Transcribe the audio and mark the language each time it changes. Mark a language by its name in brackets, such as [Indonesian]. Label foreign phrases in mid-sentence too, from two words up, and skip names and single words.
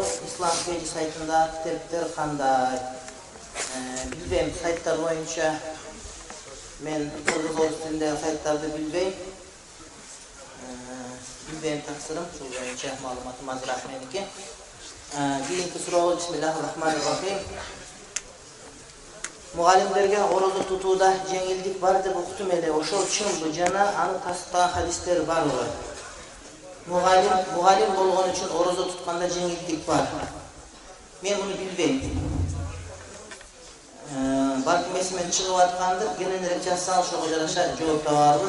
[Kyrgyz] Ислам Пейджи сайтында китептер кандай? Билбейм, сайттар боюнча мен орус тилиндеги сайттарды билбейм. Билбейм таксырым, ушул боюнча маалыматым азыраак меники. Кийинки суроо, [Arabic] بسم الله الرحمن الرحيم. [Kyrgyz] Мугалимдерге орозо тутууда жеңилдик бар деп уктум эле. Ошол чынбы жана аны тастыктаган хадистер барбы? Мугалим болгон үчүн орозо тутканда жеңилдик бар. Мен муну билбейм. Балким эсимен чыгып аткандыр, кененирээк жазсаң ошого жараша жооп табарбыз.